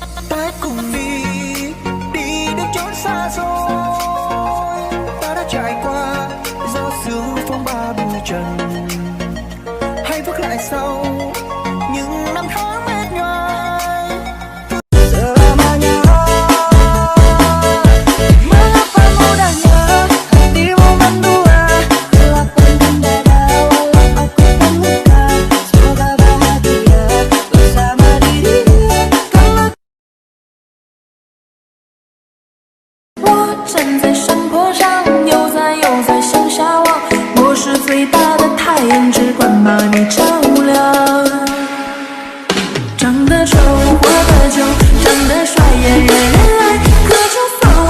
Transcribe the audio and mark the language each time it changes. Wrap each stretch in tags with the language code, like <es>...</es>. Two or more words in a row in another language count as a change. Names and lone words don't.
<vi>ta cùng đi, đi đến chốn xa xôi. Ta đã trải qua gió sương phong ba bụi trần, hãy bước lại sau những năm tháng mệt nhoài.</vi> <id>Selamanya mengapa mudahnya hatimu mendua, lapangkan dada walau aku terluka. Semoga bahagia bersama dirimu.</id> <zh>Kalau 我站在山坡上，悠哉悠哉向下望，我是最大的太阳，只管把你照亮。长得丑活得久，长得帅也人人爱，可就算我。</zh>